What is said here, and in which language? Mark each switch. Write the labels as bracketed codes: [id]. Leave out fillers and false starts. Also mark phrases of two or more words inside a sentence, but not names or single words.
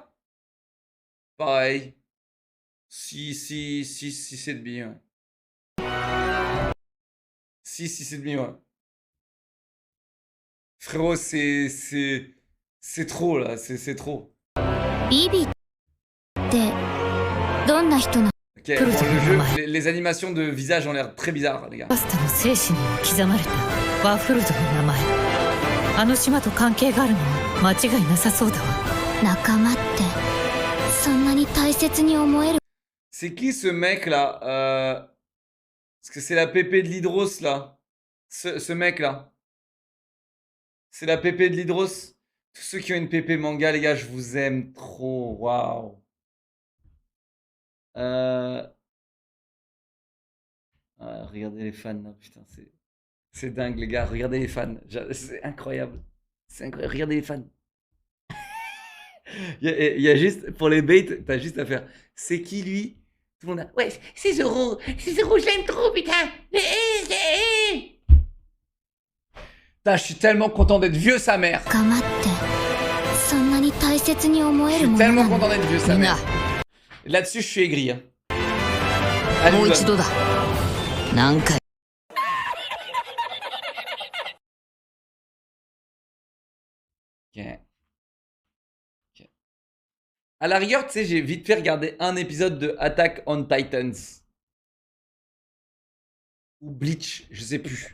[fr] Pareil. 6,5, ouais. 6,5, ouais. Frérot, c'est trop, là. C'est trop. [ja] Bibi ってどんな人なの？ [fr] Ok, bon, le jeu, les animations de visage ont l'air très bizarres, les gars. [ja] バスタの精神にも刻まれたワーフルドの名前。あの島と関係があるのは間違いなさそうだわ。仲間ってそんなに大切に思える？ [fr] C'est qui ce mec là Parce que c'est la pépé de l'hydros là. Ce mec là. C'est la pépé de l'hydros. Tous ceux qui ont une pépé manga, les gars, je vous aime trop. Waouh. Regardez les fans là, putain, c'est dingue les gars. Regardez les fans. C'est incroyable. C'est incroyable. Regardez les fans. Il y a juste, pour les baits, t'as juste à faire. C'est qui lui? Tout le monde a. Ouais, c'est Zoro. C'est Zoro, je l'aime trop, putain. Putain, je suis tellement content d'être vieux, sa mère. [ja] 仲間ってそんなに大切に思 [fr] Je [ja] える [fr] suis [ja] ものな [fr] tellement [ja] の？ [fr] content d'être vieux, sa [ja] みんな [fr] mère. Là-dessus, je suis aigri. Hein. Allez, [ja] もう [fr] Lula. [ja] 一度だ何回 [fr] Ok. Ok. À la rigueur, tu sais, j'ai vite fait regarder un épisode de Attack on Titans. Ou Bleach, je sais plus.